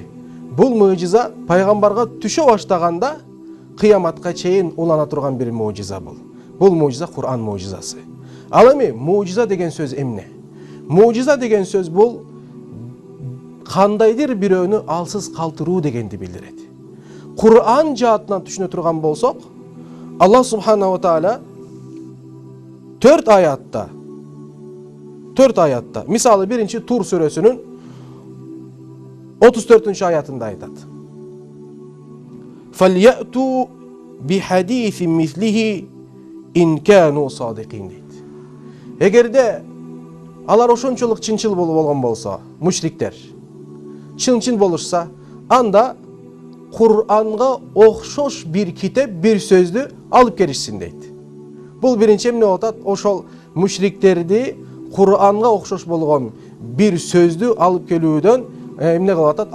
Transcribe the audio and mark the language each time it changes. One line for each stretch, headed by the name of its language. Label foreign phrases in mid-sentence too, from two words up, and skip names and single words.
Kyrgyz: Бул мужиза пайгамбарга түшө баштаганда кыяматка чейин улана турган бир мужиза бул. Бул мужиза Кур'ан мужизасы. Ал эми мужиза деген сөз эмне? Мужиза деген сөз бул кандайдыр бирөөнү алсыз калтыруу дегенди билдирет. Кур'ан жаатынан түшүнө турган болсок,
Arabic: الله سبحانه وتعالى
Kyrgyz: 4 аятта, мисалы 1-чи Тур сүрөсүнүн 34-чү аятында айтат.
Arabic: فليأتوا بحديث مثله إن كانوا صادقين дейт.
Kyrgyz: Эгерде алар ошончолук чынчыл болгон болсо, мушриктер чын болушса, анда Кур'анга окшош бир китеп, бир сөздү алып келишсин дейт. Бул биринчи эмне болот? Ошол мушриктерди Кур'анга окшош болгон бир сөздү алып келүүдөн эмне кылып атат?